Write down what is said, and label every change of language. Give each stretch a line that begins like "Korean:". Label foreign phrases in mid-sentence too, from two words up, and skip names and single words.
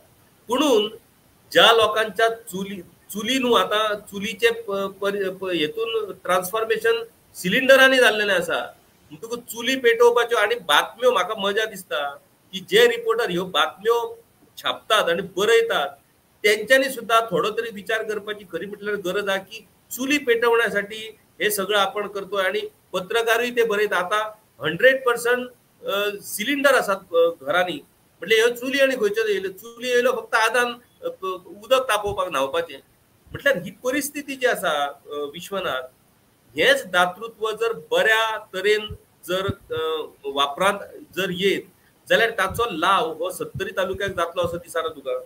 Konkani: पुणून ज्या लोकांच्या चुली न्हू आता चुलीचे हेतून ट्रान्सफॉर्मेशन सिलिंडरांनी जाल्लेले आसा, म्हणटकूच चुली पेटोवपाच्यो आणि बातम्यो म्हाका मजा दिसता की जे रिपोर्टर ह्यो बातम्यो छापतात आणि बरयतात त्यांच्यानी सुद्धा थोडो तरी विचार करपाची खरी म्हटल्यार गरज आहे की
Marathi: चुली पेटवण्यासाठी हे सगळं आपण करतोय
Konkani: आणि पत्रकारूय ते बरयतात. आता 100% सिलिंडर असतात घरांनी, म्हणजे ह्यो चुली आणि खंयच्यो येयल्यो, चुली येयल्यो फक्त आदान उदक तापोवपाक न्हावपाचें. म्हटल्यार ही परिस्थिती जी आसा विश्वनाथ, हेच दातृत्व जर बऱ्या तरेन जर वापरांत जर येत जाल्यार ताचो लाव हो 70 तालुक्याक जातलो असो दिसना तुका?